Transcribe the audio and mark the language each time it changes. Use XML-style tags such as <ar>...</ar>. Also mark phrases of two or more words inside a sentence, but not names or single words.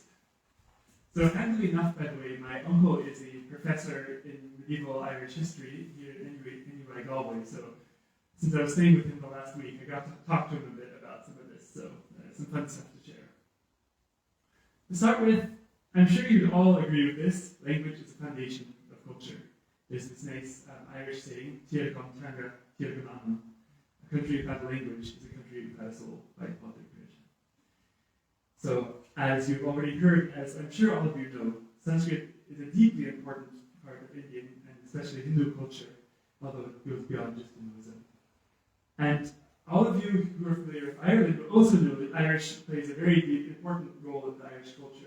<en>So, handily enough, by the way, my uncle is a professor in medieval Irish history here in NUI Galway. So, since I was staying with him the last week, I got to talk to him a bit about some of this. So, some fun stuff to share. To start with, I'm sure you'd all agree with this. Language is the foundation of culture. There's this nice Irish saying,</en> <ga>Tír gan teanga, tír gan anam.</ga> <en>A country without a language is a country without a soul, by Patrick Bridge. So, as you've already heard, as I'm sure all of you know, Sanskrit is a deeply important part of Indian and especially Hindu culture, although it goes beyond just Hinduism. And all of you who are familiar with Ireland will also know that Irish plays a very deep, important role in the Irish culture.</en>